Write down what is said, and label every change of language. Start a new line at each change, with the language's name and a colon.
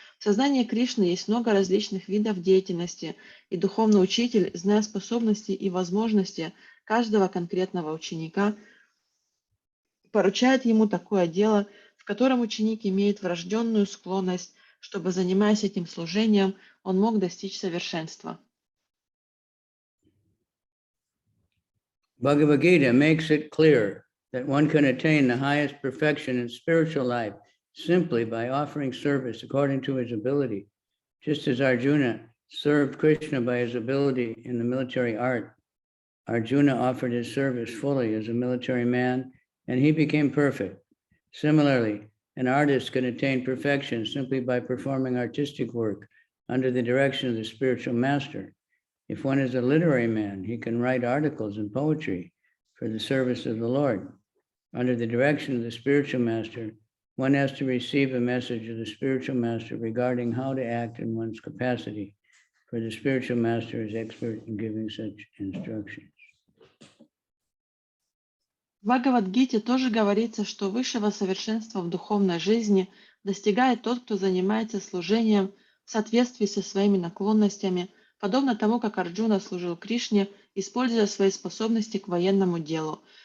Russian: В сознании Кришны есть много различных видов деятельности, и духовный учитель, зная способности и возможности каждого конкретного ученика, поручает ему такое дело, в котором ученик имеет врожденную склонность, чтобы, занимаясь этим служением, он мог достичь совершенства.
English: Bhagavad Gita makes it clear that one can attain the highest perfection in spiritual life simply by offering service according to his ability. Just as Arjuna served Krishna by his ability in the military art, Arjuna offered his service fully as a military man, and he became perfect. Similarly, an artist can attain perfection simply by performing artistic work under the direction of the spiritual master. If one is a literary man, he can write articles and poetry for the service of the Lord. Under the direction of the spiritual master, one has to receive a message of the spiritual master regarding how to act in one's capacity, for the spiritual master is expert in giving such instructions.
Russian: В Бхагавад-гите тоже говорится, что высшего совершенства в духовной жизни достигает тот, кто занимается служением в соответствии со своими наклонностями, подобно тому, как Арджуна служил Кришне, используя свои способности к военному делу.